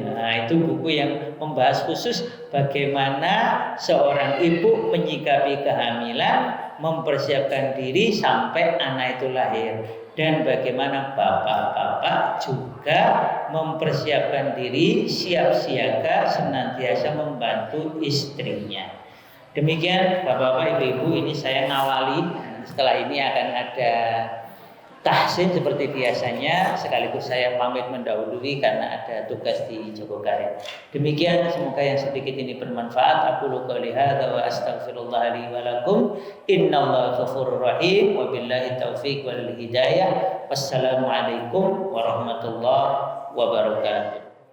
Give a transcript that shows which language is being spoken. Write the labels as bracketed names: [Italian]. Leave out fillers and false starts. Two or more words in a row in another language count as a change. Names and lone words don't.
[Indonesian] Nah, itu buku yang membahas khusus bagaimana seorang ibu menyikapi kehamilan, mempersiapkan diri sampai anak itu lahir, dan bagaimana bapak-bapak juga mempersiapkan diri siap siaga senantiasa membantu istrinya. Demikian Bapak-bapak, Ibu-ibu, ini saya ngawali. Setelah ini akan ada tahsin seperti biasanya, sekaligus saya pamit mendahului karena ada tugas di Jogokaryan. Demikian, semoga yang sedikit ini bermanfaat. [Arabic] أقول قولي هذا وأستغفر الله لي ولكم. إن الله غفور رحيم. وبالله التوفيق والهداية. السلام عليكم ورحمة الله وبركاته.